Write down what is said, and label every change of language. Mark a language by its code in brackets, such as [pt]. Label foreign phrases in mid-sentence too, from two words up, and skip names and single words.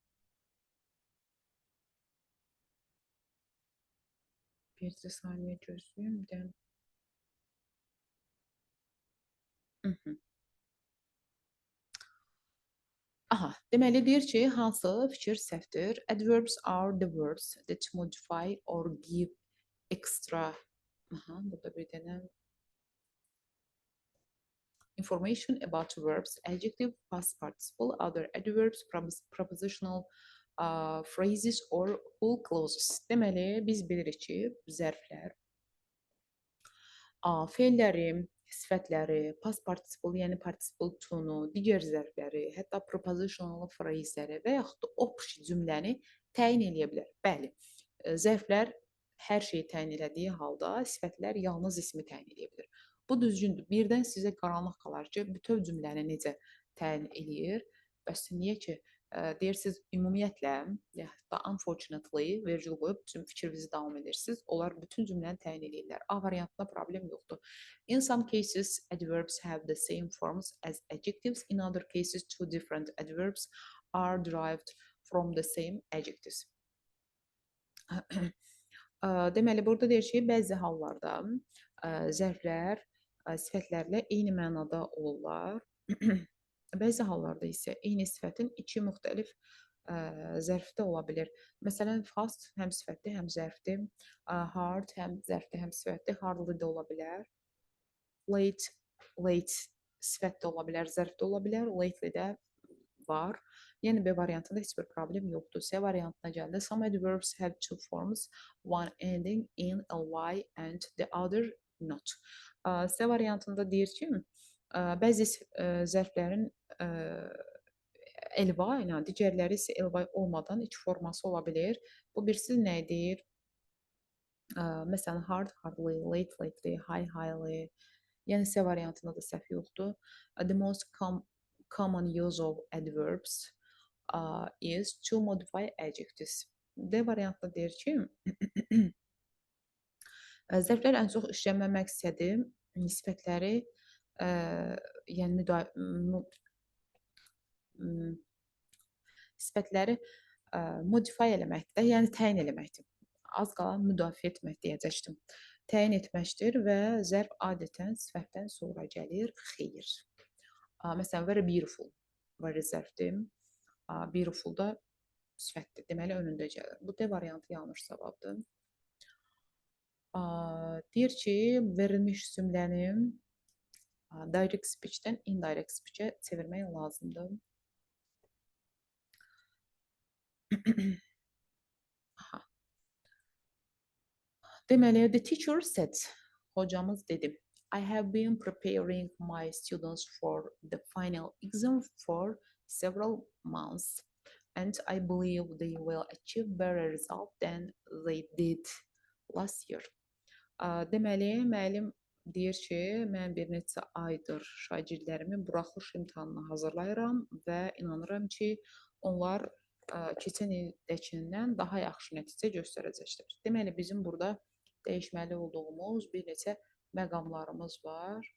[az] Bir saniyə gözləyim də. Aha, deməli deyir ki, hansı fikir səhvdir? [en] Adverbs are the words that modify or give extra. [az] Aha, burada bir dənə [en] information about verbs, adjective, past participle, other adverbs, prepositional phrases or whole clauses. [az] Deməli, biz bilirik ki, zərflər feilləri, sifətləri, [en] past participle, [az] yəni participle to-nu, digər zərfləri, hətta [en] prepositional phrase-ləri [az] və yaxud da общий cümləni təyin edə bilər. Bəli, zərflər hər şeyi təyin elədiyi halda sifətlər yalnız ismi təyin edə bilər. Bu düzgündür. Birdən sizə qaranlıq qalar ki, bütöv cümləni necə təyin eləyir? Bəs niyə ki, deyirsiniz ümumiyyətlə, ya da unfortunately vergül qoyub bütün fikrinizi davam edirsiniz. Onlar bütün cümləni təyin edirlər. A variantında problem yoxdur. [en] In some cases, adverbs have the same forms as adjectives. In other cases, two different adverbs are derived from the same adjectives. [az] Deməli, burada deyir ki, bəzi hallarda zərflər sifətlərlə eyni mənada olurlar. Bəzi hallarda isə eyni sifətin iki müxtəlif zərfdə ola bilir. Məsələn, fast həm sifətli, həm zərfdir. Hard həm zərfli, həm sifətli. Hardly da ola bilər. Late sifətli ola bilər, zərfdə ola bilər. Lately də var. Yəni B variantında heç bir problem yoxdur. C variantına gəldi. [en] Some adverbs have two forms, one ending in ly and the other not. [az] C variantında deyir ki, bəzi zərflərin elva ilə, digərləri isə elva olmadan iki forması ola bilir. Bu birisi nə deyir? Məsələn, [en] hard, hardly, late, lately, high, highly. [az] Yəni C variantında da səhv yoxdur. [en] The most common use of adverbs is to modify adjectives. [az] D variantında deyir ki, zərflər ən çox işlənmə məqsədi sifətləri yəni sifətləri modify eləməkdir, yəni təyin eləməkdir. Az qala müdafiə etmək deyəcəkdim. Təyin etməkdir və zərf adətən sifətdən sonra gəlir. Xeyr. Məsələn, [en] very beautiful, [az] very zərfdir. Beautiful da sifətdir, deməli önündə gəlir. Bu D variantı yanlış cavabdır. Deyir ki, verilmiş cümləni [en] direct speech-dən indirect speech-ə [az] çevirmək lazımdır. Deməli, [en] the teacher said, [az] hocamız dedi, [en] I have been preparing my students for the final exam for several months and I believe they will achieve better result than they did last year. [az] Deməli, müəllim deyir ki, mən bir neçə aydır şagirdlərimin buraxılış imtahanına hazırlayıram və inanıram ki, onlar keçən ildəkindən daha yaxşı nəticə göstərəcəklər. Deməli, bizim burada dəyişməli olduğumuz bir neçə məqamlarımız var.